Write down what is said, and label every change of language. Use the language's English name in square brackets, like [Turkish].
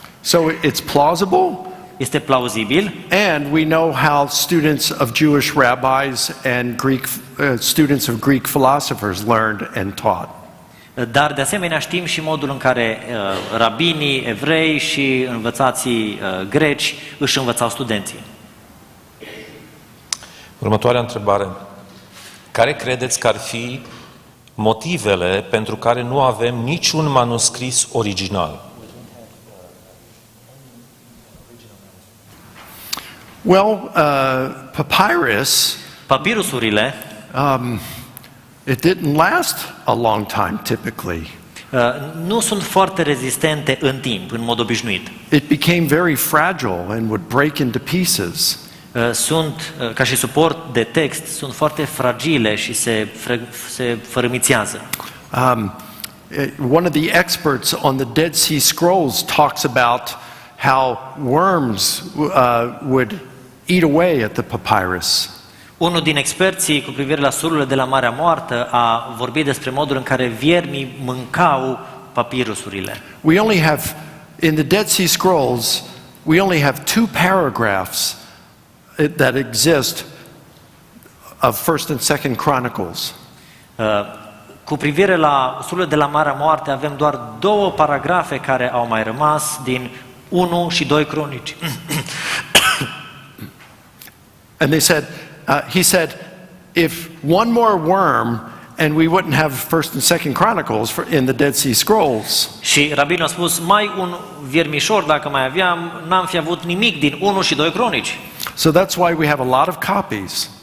[English] So it's plausible. [Romanian] Este plauzibil. [English] And we know how students of Jewish rabbis and students of Greek philosophers learned and taught. [Romanian] Dar de asemenea știm și modul în care rabinii evrei și învățații greci își învățau studenții. Următoarea întrebare. Care credeți că ar fi motivele pentru care nu avem niciun manuscris original? [English] Well, papyrus, [Romanian] Papirusurile [English] it didn't last a long time typically. [Romanian] nu sunt foarte rezistente în timp, în mod obișnuit. [English] It became very fragile and would break into pieces. [Romanian] Sunt, ca și suport de text, sunt foarte fragile și se fărâmițează. [English] One of the experts on the Dead Sea Scrolls talks about how worms would eat away at the papyrus. [Romanian] Unul din experții cu privire la sulurile de la Marea Moartă a vorbit despre modul în care viermii mâncau papirusurile. [English] We only have, in the Dead Sea Scrolls, we only have 2 paragraphs that exist of 1st and 2nd Chronicles. [Romanian] Cu privire la sulurile de la Marea Moartă avem doar 2 paragrafe care au mai rămas din 1 și 2 Cronici. [English] And he said, if one more worm and we wouldn't have 1st and 2nd Chronicles in the Dead Sea Scrolls. [Romanian] Și rabinul a spus, mai un viermișor dacă mai aveam, n-am fi avut nimic din 1 și 2 Cronici. [English] So that's why we have a lot of copies.